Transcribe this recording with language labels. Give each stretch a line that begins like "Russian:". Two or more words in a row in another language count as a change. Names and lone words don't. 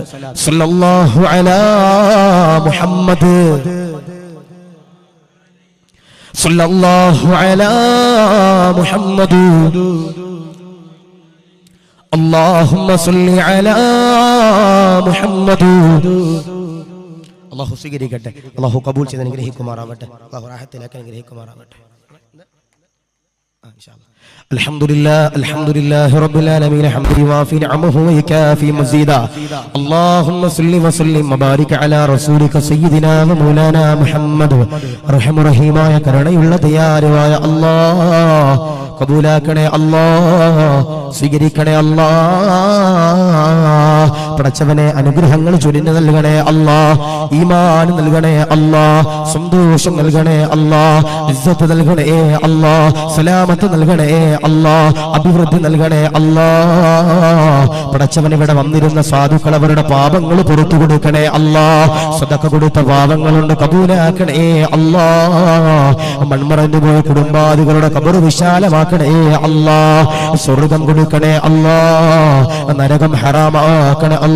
Arabic: صلى الله على محمد، صلى الله على محمد، اللهم صل على محمد.
Malayalam: അല്ലാഹു സ്വീകരിക്കട്ടെ, അല്ലാഹു കബൂൽ ചെയ്ത് അനുഗ്രഹിക്കുമാറാവട്ടെ, അല്ലാഹു റാഹത്തിലാക്കി അനുഗ്രഹിക്കുമാറാവട്ടെ.
Arabic: الحمد لله رب العالمين حمد يوافي نعمه ويكافي مزيدا اللهم صل وسلم وبارك على رسولك سيدنا ومولانا محمد رحم رحيമായ
Malayalam: കരുണയുള്ള ദയാലുവായ അല്ലാഹ് കബൂലാക്കണേ അല്ലാഹ് സ്വീകരിക്കണേ അല്ലാഹ് പടച്ചവനെ അനുഗ്രഹങ്ങൾ ചൊരിഞ്ഞു നൽകണേ അല്ലാഹ് ഈമാൻ നൽകണേ അല്ലാഹ് സന്തോഷം നൽകണേ അല്ലാഹ് ഇസ്സത്ത് നൽകണേ അല്ലാഹ് സലാമത്ത് നൽകണേ അല്ലാഹ് അഭിവൃദ്ധി നൽകണേ അല്ലാഹ് പടച്ചവൻ ഇവിടെ വന്നിരുന്ന സാധുക്കൾ അവരുടെ പാപങ്ങൾ പുറത്തു കൊടുക്കണേ അല്ലാഹ് സദഖ കൊടുത്ത പാപങ്ങളുണ്ട് കബൂലാക്കണേ അല്ലാഹ് മൺമറഞ്ഞു പോയ കുടുംബാദികളുടെ ഖബർ വിശാലമാക്കണേ അല്ലാഹ് സ്വർഗ്ഗം കൊടുക്കണേ അല്ലാഹ് നരകം ഹറാമാക്കണേ